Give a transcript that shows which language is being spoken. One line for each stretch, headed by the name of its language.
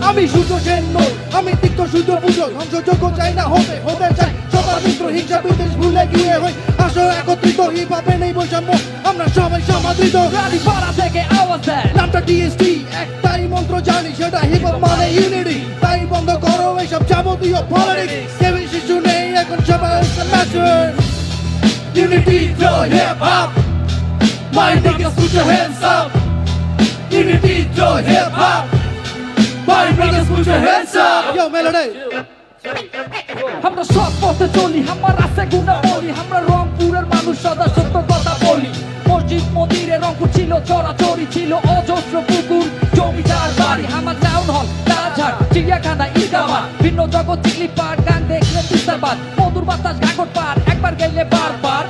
Bangla: আমি সূর্য সেন নই, আমি তিক্ত সূর্য পুজো, ধ্বংসযোগ্য চাই না হতে, হতে চাই সবার মিত্র, হিংসা বিদ্বেষ ভুলে গিয়ে হই আসো একত্রিত, হিপ হপে নেই বৈষম্য, আমরা সবাই সমাদৃত। পাড়া থেকে আওয়াজ দেয় নামটা টিএসটি, একটাই মন্ত্র জানি সেটা হিপ হপ মানে ইউনিটি, তাই বন্ধ করো এইসব যাবতীয় পলিটিক্স, কেউ শিশু নেই এখন সবাই mature.
English: Unity throw hip hop, my niggas put your hands up. Unity throw hip hop, my niggas put your hands up. Yo melody.
Bangla: আমরা সব পথে চলি, আমার আছে গুণা বলি, আমরা রংপুরের মানুষ সদা সত্য কথা বলি। মসজিদ মন্দিরে রংপুর ছিল চরাচরি, ছিল অজস্র পুকুর জমিদার বাড়ি, আমার টাউন হল রাজহাট চিড়িয়াখানা ঈদগাহ, ভিন্ন জগৎ চিকলি পার, গান দেখলে তিস্তারবাদ, মধুর বাতাস ঘাগর পার, একবার গেলে বারবার